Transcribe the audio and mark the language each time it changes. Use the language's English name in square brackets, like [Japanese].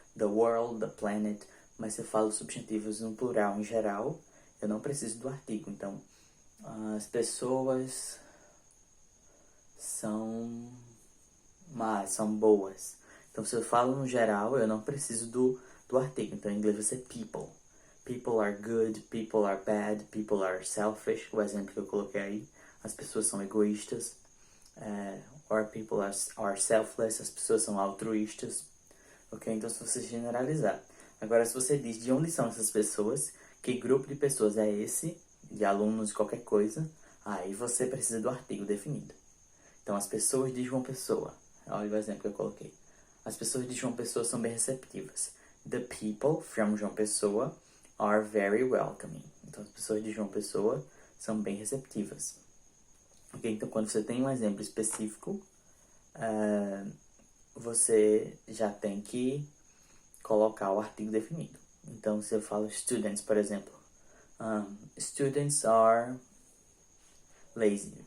[English] The world, the planet. [Portuguese] Mas se eu falo substantivos no plural, em geral, eu não preciso do artigo. Então, as pessoas são más, são boas. Então, se eu falo no geral, eu não preciso do artigo. Então, em inglês vai ser people. [English] People are good, people are bad, people are selfish. [Portuguese] O exemplo que eu coloquei aí. As pessoas são egoístas. [English] Or people are selfless. [Portuguese] As pessoas são altruístas. Ok? Então, se você generalizar. Agora, se você diz de onde são essas pessoas, que grupo de pessoas é esse, de alunos, de qualquer coisa, aí você precisa do artigo definido. Então, as pessoas de João Pessoa. Olha o exemplo que eu coloquei. As pessoas de João Pessoa são bem receptivas. [English] The people from João Pessoa are very welcoming. [Portuguese] Então, as pessoas de João Pessoa são bem receptivas. Ok? Então, quando você tem um exemplo específico, você já tem que colocar o artigo definido. Então, se eu falo students, por exemplo, [English] students are lazy.